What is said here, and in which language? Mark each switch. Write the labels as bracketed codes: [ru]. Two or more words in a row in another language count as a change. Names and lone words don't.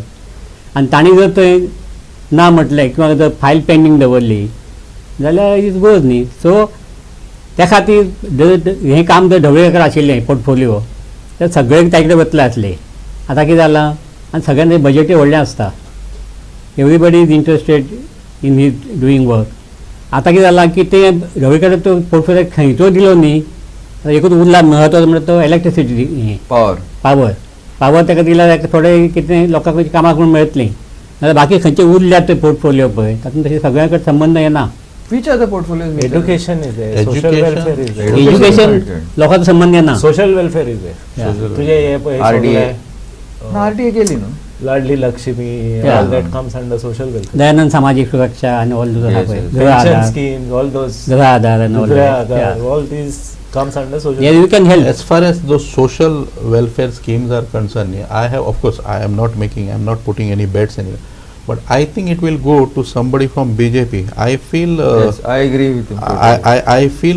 [kok] आनी तांणी जर थंय ना म्हटलें किंवा जर फायल पेंडींग दवरली जाल्यार [en] it goes [kok] न्ही. सो त्या खातीर हें काम जर ढवळीकर आशिल्लें पोर्टफोलिओ तर सगळे ताचे कडेन वतले आसले. आतां कितें जालां, आनी सगळ्यांचे बजेटूय व्हडलें आसता. [en] Everybody is interested in his doing work. [kok] आतां कितें जालां की ते ढवळीकर तो पोर्टफोलिओ खंयचो दिलो न्ही, एकूच उरला म्हत्वाचो म्हणल्यार तो इलेक्ट्रिसिटी हें पावर ताका दिल्यार थोडे कितें लोकांक कामाक म्हूण मेळटलीं. नाजाल्यार बाकी खंयचे उरल्यात ते पोर्टफोलिओ पळय तातूंत तशें सगळ्या कडेन संबंद येना. [en] Which other portfolios? major? Education is there, social welfare is there. [kok] एज्युकेशन लोकांचो संबंध येना. [en] Social welfare is there. Yeah. [kok] तुझे हे पळय RDA. सगळे, No, RTA केली न्हू. लाडली लक्ष्मी, [en] Yeah. all that comes under social welfare. [kok] दयानंद सामाजिक सुरक्षा आणि [en] all those [kok] आहा [en] Yes, [kok] पळय, [en] yes. गृह Pension आधार, schemes, all those. [kok] गृह आधार आणि ऑल [en] Gurra Aadhar, all these comes under social. you can help. As far as those social welfare schemes are concerned, I have, of course, I am not putting any bets anywhere, but I think it will go to somebody from BJP. I feel. Yes, I agree with him. I feel